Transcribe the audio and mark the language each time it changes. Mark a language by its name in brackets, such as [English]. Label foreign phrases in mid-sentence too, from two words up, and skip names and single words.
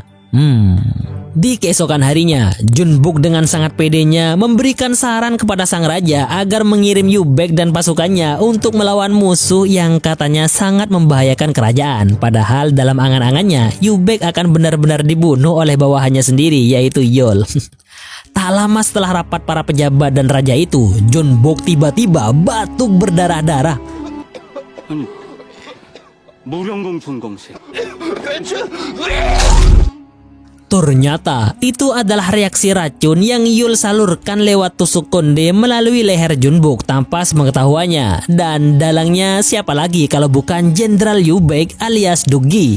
[Indonesian] Di keesokan harinya, Junbuk dengan sangat pedenya memberikan saran kepada sang raja agar mengirim Yubek dan pasukannya untuk melawan musuh yang katanya sangat membahayakan kerajaan. Padahal dalam angan-angannya, Yubek akan benar-benar dibunuh oleh bawahannya sendiri, yaitu Yul. Tak lama setelah rapat para pejabat dan raja itu, Junbuk tiba-tiba batuk berdarah-darah. [Korean] 아니, 무령공 준공세. [Indonesian] Ternyata itu adalah reaksi racun yang Yul salurkan lewat tusuk konde melalui leher Junbok tanpa sepengetahuannya. Dan dalangnya siapa lagi kalau bukan Jenderal Yubek alias Duggi.